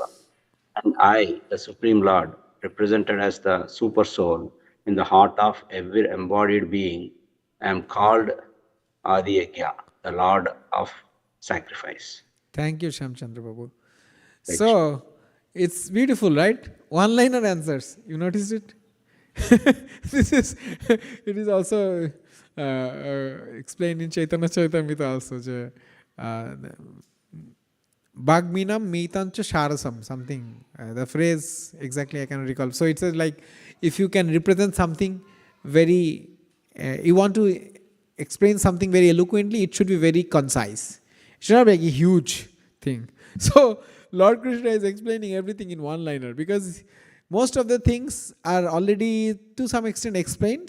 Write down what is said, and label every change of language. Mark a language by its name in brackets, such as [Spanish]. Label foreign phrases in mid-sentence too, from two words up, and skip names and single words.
[English] And I, the Supreme Lord, represented as the Super Soul in the heart of every embodied being, am called Adi Yajna, the Lord of Sacrifice. Thank you, Shamchandra Babu. Right. So, it's beautiful, right? One-liner answers. You noticed it? It is also explained in Chaitanya Charitamrita also. [Sanskrit] Bhagminam mitancha sharasam, [English] something. The phrase exactly I can recall. So it says like, if you can represent something very, you want to explain something very eloquently, it should be very concise. It should not be like a huge thing. So Lord Krishna is explaining everything in one-liner because most of the things are already to some extent explained.